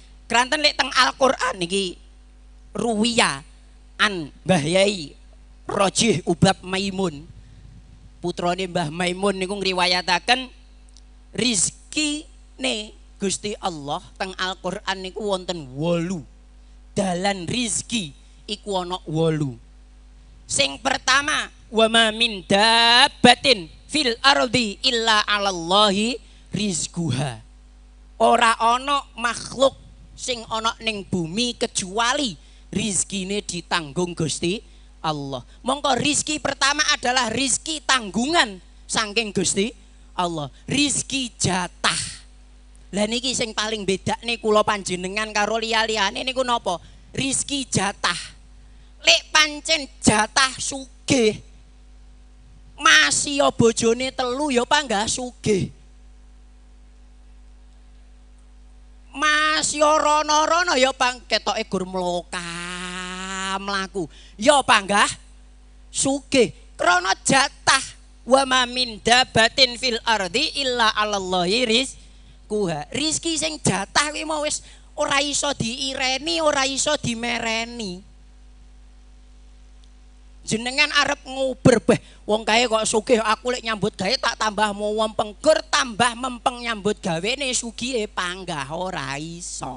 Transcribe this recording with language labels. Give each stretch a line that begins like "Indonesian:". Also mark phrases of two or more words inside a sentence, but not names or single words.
Javanese: Kranten lek teng Al-Qur'an niki ruwiya an Mbah Yai Rajih Ubab Maimun. Putrane Mbah Maimun niku ngriwayataken rizki ne Gusti Allah teng Al-Qur'an niku wonten 8 dalan rizki iku ana 8. Sing pertama
Arabic: wa ma min dabbatin fil ardi illa 'alallahi rizquha.
Javanese: Ora ana makhluk sing ana ning bumi kecuali rizkine ditanggung Gusti Allah. Mongko rizki pertama adalah rizki tanggungan saking Gusti Allah. Rizki jatah. Lah niki sing paling bedane kula panjenengan karo liya-liyane niku napa? Rizki jatah. Lek pancen jatah sugih. Masih ya bojone 3 ya panggah sugih. Mas ya rono-rono ya pang ketoke gur mlaku. Ya panggah sugih krana jatah
Arabic: wa ma min dabatin fil ardi illa 'alallahi rizquha.
Javanese: Rizki sing jatah kuwi mau wis ora iso diireni, ora iso dimereni. Jenengan arep nguber beh wong kae kok sugih aku lek nyambut gawe tak tambah mau mempeng gur tambah mempeng nyambut gawene sugihe panggah ora iso.